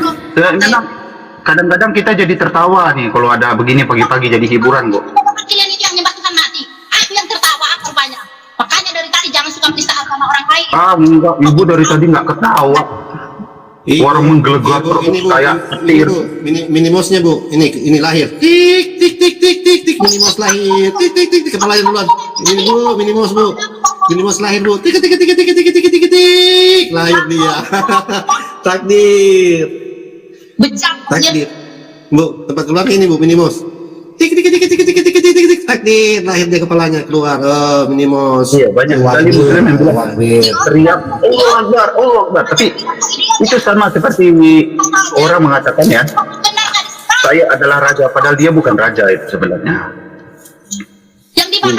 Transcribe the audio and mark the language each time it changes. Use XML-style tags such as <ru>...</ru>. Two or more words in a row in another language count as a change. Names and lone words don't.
<id>Kadang-kadang kita jadi tertawa nih kalau ada begini pagi-pagi jadi hiburan, Bu. Kalian itu yang nyembah Tuhan mati. Aku yang tertawa rupanya. Makanya dari tadi jangan suka penistaan sama orang lain. Ah, enggak, Ibu dari tadi nggak ketawa. Orang menggelegar terus kayak petir. Minimosnya Bu, ini lahir. Tik tik tik tik tik tik, minimos lahir. Tik tik tik tik, kepalanya duluan. Ini Bu, minimos Bu. Minimos lahir Bu. Tik tik tik tik tik tik tik tik tik, lahir dia. Takdir. Takdir. Bu, tempat keluarnya ini Bu, minimos. Tik tik tik tik tik tik tik tik tik, takdir, lahir dia kepalanya keluar. Oh, minimos. Iya, banyak sekali muslim yang bilang teriak</id> <ar>Allah Akbar, Allah Akbar.</ar> <id>Tapi itu sama seperti orang mengatakan ya, saya adalah raja, padahal dia bukan raja itu sebenarnya. Yang dibahas</id>